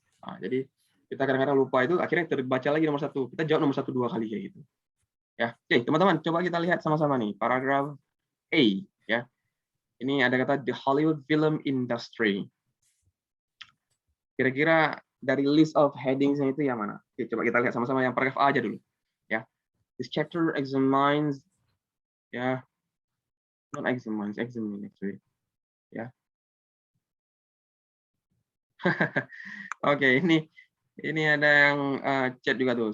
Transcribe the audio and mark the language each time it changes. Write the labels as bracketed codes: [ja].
[id] Nah, jadi kita kadang-kadang lupa itu, akhirnya terbaca lagi nomor 1. Kita jawab nomor 1 2 kali kayak gitu. Ya, oke teman-teman, coba kita lihat sama-sama nih paragraf A. Ya, ini ada kata [en] the Hollywood film industry. [id] Kira-kira dari [en] list of headings- [id] nya itu yang mana? Oke, coba kita lihat sama-sama yang paragraf A aja dulu. [en] Ya, this chapter examines, ya, not examines, examine actually. [id] Ya. Oke, ini ada yang chat juga tuh.